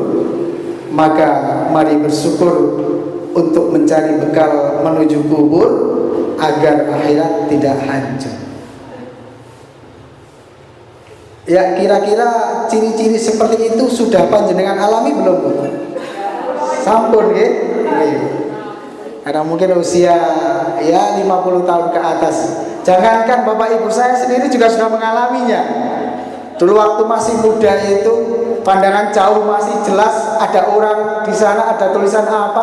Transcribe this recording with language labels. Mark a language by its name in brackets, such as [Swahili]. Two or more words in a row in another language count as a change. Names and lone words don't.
[Indonesian] Maka mari bersyukur untuk mencari bekal menuju kubur agar akhirat tidak hancur. Ya, kira-kira ciri-ciri seperti itu sudah panjenengan alami belum, Bu? [Javanese] Sampun nggih? [Indonesian] Karena mungkin usia ya 50 tahun ke atas. Jangankan Bapak Ibu, saya sendiri juga sudah mengalaminya. Dulu waktu masih muda itu pandangan jauh masih jelas, ada orang di sana, ada tulisan apa.